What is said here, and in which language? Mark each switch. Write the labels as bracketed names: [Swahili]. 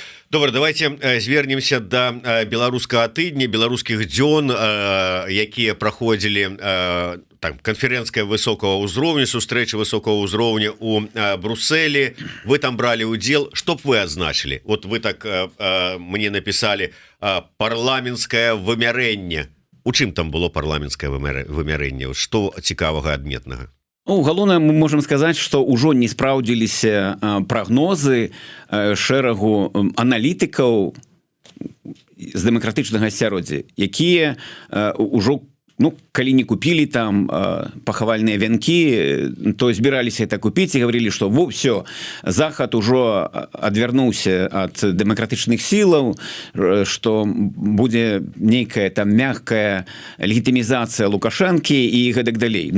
[Belarusian] Добра, давайте звернемся до беларускага тыдня, беларускіх дзён, якія праходзілі там канферэнцкая высокого ўзроўня, сустрэча высокого ўзроўня у Брусэлі. Вы там бралі удзел, што б вы адзначылі? [Russian] Вот вы так мне написали [Belarusian] парламенцкае вымярэнне. У чым там было парламенцкае вымярэнне? Што цікавага, адметнага? Ну, галоўнае, мы можам сказаць, што ўжо не спраўдзіліся прагнозы шэрагу аналітыкаў з дэмакратычнага асяроддзя, якія ўжо, калі не купілі там пахавальныя вянкі, то збіраліся это купіць і гаварылі, што все, Захад ужо адвярнуўся ад дэмакратычных сілаў, што будзе нейкая там мягкая легітымізацыя Лукашэнкі і гэтак далей.